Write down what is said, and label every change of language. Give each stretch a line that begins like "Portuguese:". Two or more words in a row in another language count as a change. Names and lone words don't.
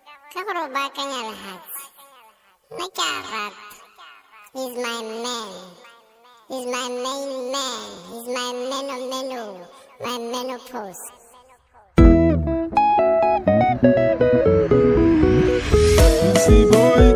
Tswana: ka go ro baakanya lefatshe nna ke a rata.
English: He's my man. He's my main man. He's my meno, my menopause. Sissy boy.